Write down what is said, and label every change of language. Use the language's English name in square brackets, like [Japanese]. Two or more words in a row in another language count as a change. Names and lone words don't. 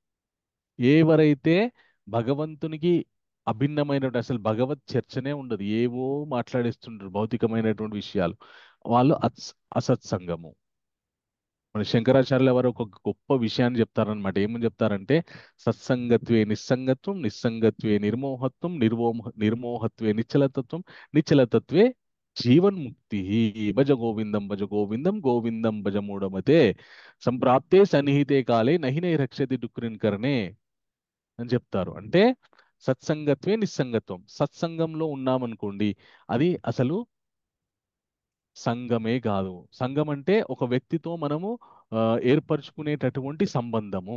[Telugu] ఎవరైతే భగవంతునికి అభిన్నమైనటువంటి అసలు భగవత్ చర్చనే ఉండదు, ఏవో మాట్లాడేస్తుంటారు భౌతికమైనటువంటి విషయాలు, వాళ్ళు అసత్సంగము. మన శంకరాచార్యుల వారు ఒక గొప్ప విషయాన్ని చెప్తారనమాట. ఏమని చెప్తారంటే, [Sanskrit] సత్సంగత్వే నిస్సంగత్వం, నిస్సంగత్వే నిర్మోహత్వం, నిర్మోహత్వే నిశ్చలతత్వం, నిశ్చలతత్వే జీవన్ముక్తి. భజ గోవిందం భజ గోవిందం గోవిందం భజ మూఢమతే సంప్రాప్తే సన్నిహితే కాలే నహి నై రక్షతి డుక్రిన్ కర్ణే [Telugu] అని చెప్తారు. అంటే సత్సంగత్వే నిస్సంగత్వం, సత్సంగంలో ఉన్నామనుకోండి అది అసలు సంఘమే కాదు. సంఘం అంటే ఒక వ్యక్తితో మనము ఏర్పరచుకునేటటువంటి సంబంధము.